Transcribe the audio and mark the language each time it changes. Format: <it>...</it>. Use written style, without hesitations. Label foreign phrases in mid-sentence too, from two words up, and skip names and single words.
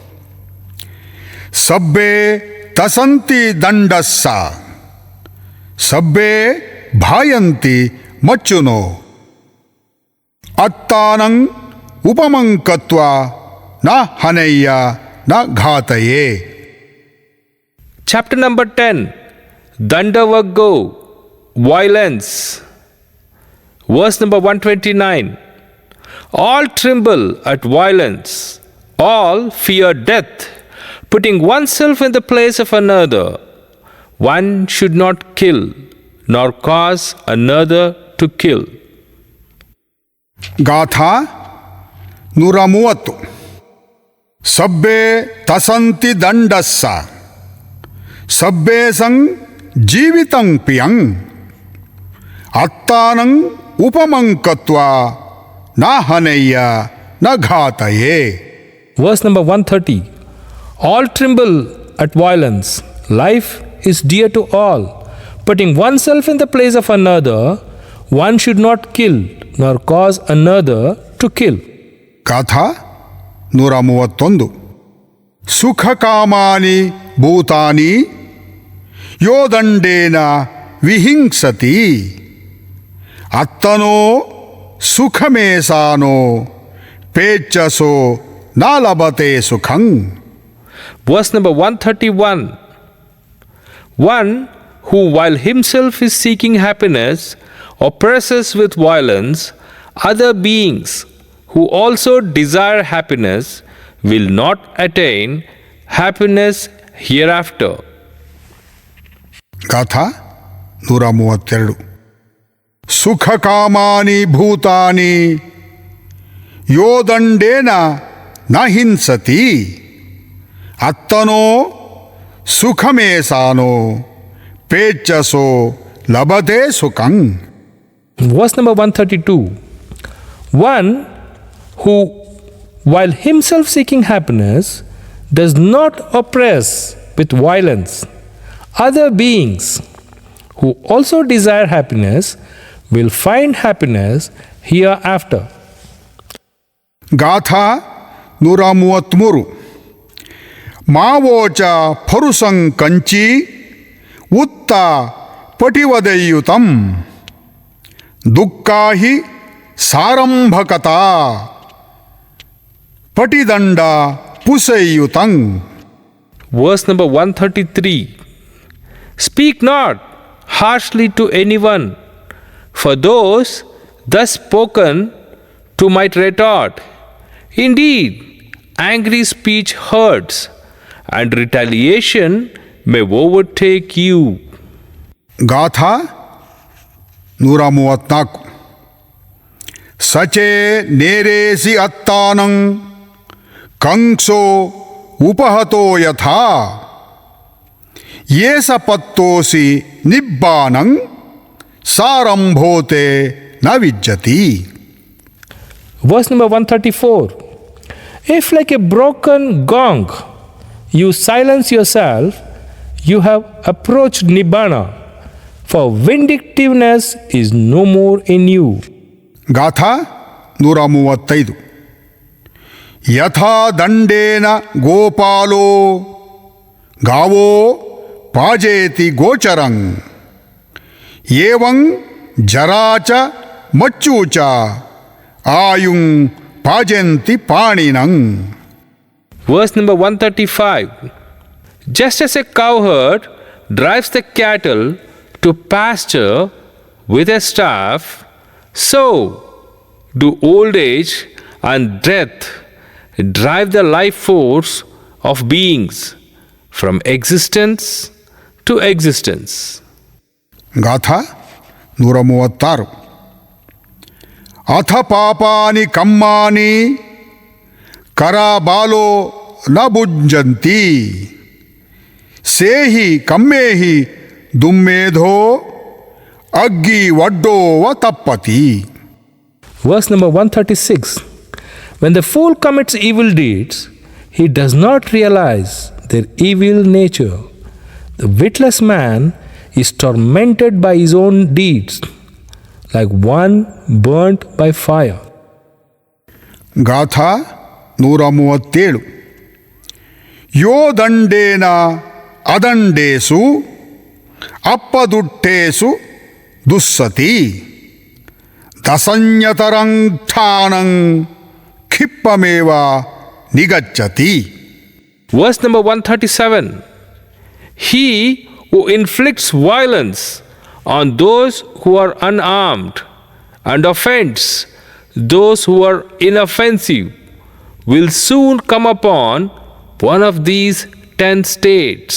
<pi>ಸಬ್ಬೆ ತಸಂತಿ ದಂಡಸ್ಸ ಸಬ್ಬೆ ಭಾಯಂತಿ ಮಚ್ಚುನೋ ಅತ್ತಾನಂ ಉಪಮಂಕತ್ವ ನ ಹನಯ್ಯ ನ ಘಾತಯೇ.</pi> <en>Chapter number 10. Dandavaggo, violence. Verse number 129. All tremble at violence, all fear death, putting oneself in the place of another. One should not kill, nor cause another to kill.</en> <pi>ಗಾಥಾ 130. ಸಬ್ಬೆ ತಸಂತಿ ದಂಡಸ್ಸ ಸಬ್ಬೆ ಸಂ ಜೀವಿತಂ ಪಿಯಂ ಅತ್ತಾನಂ ಉಪಮಂಕತ್ವಾ ನ ಹನಯ್ಯ ನ ಘಾತಯೇ.</pi> <en>Verse number 130. All tremble at violence. Life is dear to all. Putting oneself in the place of another, one should not kill, nor cause another to kill.</en> <pi>ಗಾಥಾ 131. ಸುಖಕಾಮಾನಿ ಭೂತಾನಿ ಯೋ ದಂಡೇನ ವಿಹಿಂಸತಿ ಅತ್ತನೋ ಸುಖಮೇಸಾನೋ ಪೇಚ್ಚಸೋ ನ ಲಭತೆ ಸುಖಂ.</pi> <en>Verse number 131. One who while himself is seeking happiness oppresses with violence other beings who also desire happiness will not attain happiness hereafter.</en> <pi>ಗಾಥಾ 132. ಸುಖಕಾಮಾನಿ ಭೂತಾನಿ ಯೋ ದಂಡೇನ ನ ಹಿಂಸತಿ ಅತ್ತನೋ ಸುಖಮೇಸಾನೋ ಪೇಚ್ಚಸೋ ಲಭತೆ ಸುಖಂ.</pi> <en>Verse number 132. One who, while himself seeking happiness, does not oppress with violence other beings who also desire happiness will find happiness hereafter.</en> <pi>ಗಾಥಾ 133. ಮಾವೋಚ ಫರುಸಂ ಕಂಚಿ ಉತ್ತ ಪಟಿವದಯುತಂ ದುಃಖಾಹಿ ಸಾರಂಭಕತಾ ಪಟಿದಂಡ ಪುಸೆಯುತಂ.</pi> <en>Verse number 133. Speak not harshly to anyone, for those thus spoken to might retort. Indeed, angry speech hurts, and retaliation may overtake you.</en> <pi>ಗಾಥಾ 134. ಸಚೇ ನೇರೇಸಿ ಅತ್ತಾನಂ ಕಂಸೋ ಉಪಹತೋ ಯಥಾ ಯೇಸ ಪತ್ತೋಸಿ ನಿಬ್ಬಾನಂ ಸಾರಂಭೋತೆ ನ ವಿಜ್ಜತಿ.</pi> <en>Verse number 134. If like a broken gong you silence yourself, you have approached Nibbana, for vindictiveness is no more in you.</en> <pi>ಗಾಥಾ 135. ಯಥಾ ದಂಡೇನ ಗೋಪಾಲೋ ಗಾವೋ ಪಾಜೇತಿ ಗೋಚರಂ ಏವಂ ಜರಾಚ ಮಚ್ಚೂಚ ಆಯುಂ ಪಾಜಂತಿ ಪಾಣಿನಂ.</pi> <en>Verse number 135. Just as a cowherd drives the cattle to pasture with a staff, so do old age and death drive the life force of beings from existence to existence.</en> <pi>ಗಾಥಾ 136. ಅಥ ಪಾಪಾನಿ ಕಮ್ಮಾನಿ ಕರಾಬಾಲೋ ನ ಭುಂಜಂತಿ ಸೇಹಿ ಕಮ್ಮೇಹಿ ದುಮ್ಮೇಧೋ ಅಗ್ಗಿ ವಡ್ಡೋವ ತಪ್ಪತಿ.</pi> <en>Verse number 136. When the fool commits evil deeds, he does not realize their evil nature. The witless man is tormented by his own deeds, like one burnt by fire.</en> <pi>ಗಾಥಾ 137. ಯೋ ದಂಡೇನ ಅದಂಡೇಸು ಅಪ್ಪದುಟ್ಟೇಸು ದುಸ್ಸತಿ ದಸಂಯತರಂಠಾನಂ ಖಿಪ್ಪಮೇವ ನಿಗಚ್ಚತಿ.</pi> <en>Verse number 137. He who inflicts violence on those who are unarmed and offends those who are inoffensive will soon come upon one of these 10 states.</en>